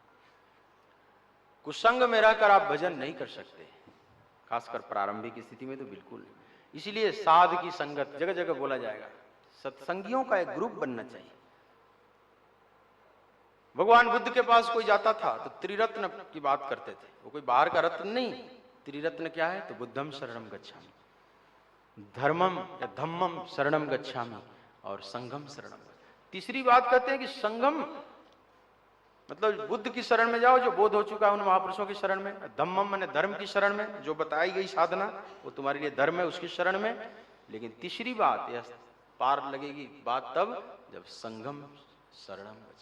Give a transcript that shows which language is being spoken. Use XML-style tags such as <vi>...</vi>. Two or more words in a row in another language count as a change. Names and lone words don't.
<hi>कुसंग में रहकर आप भजन नहीं कर सकते, खासकर प्रारंभिक स्थिति में तो बिल्कुल नहीं। इसीलिए साध की संगत जगह जगह बोला जाएगा। सत्संगियों का एक ग्रुप बनना चाहिए। भगवान बुद्ध के पास कोई जाता था तो त्रिरत्न की बात करते थे। वो कोई बाहर का रत्न नहीं। त्रिरत्न क्या है?</hi> <pi>तो बुद्धम शरणम गच्छामि, धर्मम या धम्मम शरणम गच्छामि और संघम शरणम।</pi> <hi>तीसरी बात कहते हैं कि संगम मतलब बुद्ध की शरण में जाओ, जो बोध हो चुका है उन महापुरुषों की शरण में। धम्मम माने धर्म की शरण में, जो बताई गई साधना वो तुम्हारे लिए धर्म है, उसकी शरण में। लेकिन तीसरी बात यह पार लगेगी बात तब जब</hi> <pi>संगम शरणम गच्छ।</pi>